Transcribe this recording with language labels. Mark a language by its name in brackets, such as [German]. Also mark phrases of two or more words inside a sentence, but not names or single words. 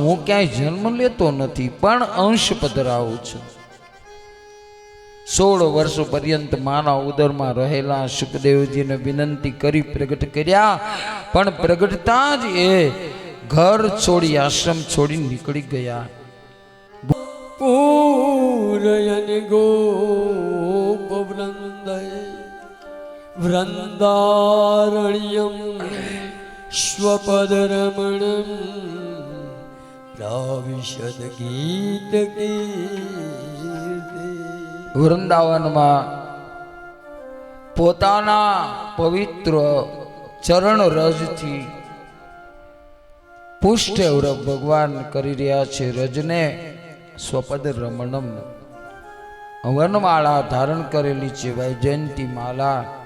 [Gujarati] હું ક્યાંય જન્મ લેતો નથી પણ અંશ પધરાવું છું. 16 વર્ષો પર્યંત માના ઉદરમાં રહેલા સુખદેવજીને વિનંતી કરી પ્રગટ કર્યા, પણ પ્રગટતા જ એ ઘર છોડી આશ્રમ છોડી નીકળી ગયા. [Sanskrit] पूरयन् गोपवृन्दै वृन्दारण्यं स्वपदरमणं प्राविशद गीतकीर्ति [Gujarati] વૃંદાવનમાં પોતાના પવિત્ર ચરણ રજથી પુષ્ટ ભગવાન કરી રહ્યા છે. રજને [Sanskrit] સ્વપદ રમણમ [Gujarati] વનમાળા ધારણ કરેલી છે, વૈજયંતી માલા.